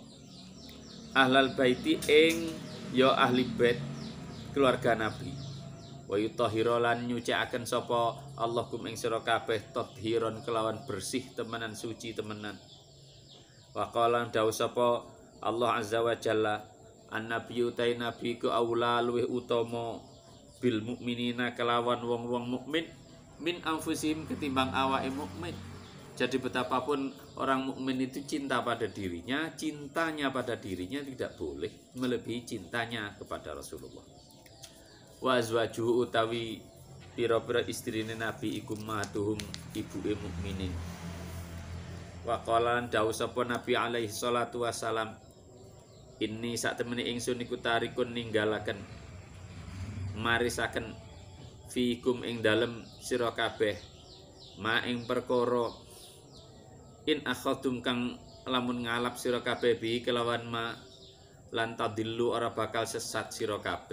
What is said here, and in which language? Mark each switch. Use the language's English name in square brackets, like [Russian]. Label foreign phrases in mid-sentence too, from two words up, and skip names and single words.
[Arabic] Ahlal baiti [Javanese] ing ya ahli bait keluarga Nabi. [Arabic] Wa yutahhira [Javanese] lan nyucikaken sapa Allah kum ing sira kabeh tathhiron kelawan bersih temenan suci temenan. [Arabic] Wa qala [Javanese] dawuh sapa Allah [Arabic] azza wa jalla an-nabiyyu [Javanese] ta nabi ku aula luwih utama [Arabic] bil mukminina [Javanese] kelawan wong-wong mukmin [Arabic] min anfusihim [Javanese] ketimbang awake mukmin. [Indonesian] Jadi betapapun orang mukmin itu cinta pada dirinya, cintanya pada dirinya tidak boleh melebihi cintanya kepada Rasulullah. [Arabic] Wa azwajuhu [Javanese] utawi pira-pira istrine Nabi iku mahatuhum ibuke mukminin. [Arabic] Wa qala [Javanese] dawuh sapa Nabi [Arabic] alaihi salatu wassalam inni [Javanese] sak temene ingsun iku tarikun ninggalaken marisaken fikum ing dalem sira kabeh ma ing perkara [Arabic] in akhadtum [Javanese] kang lamun ngalap sira kabeh bi kelawan [Arabic] ma lan tadillu [Javanese] ora bakal sesat sira kabeh.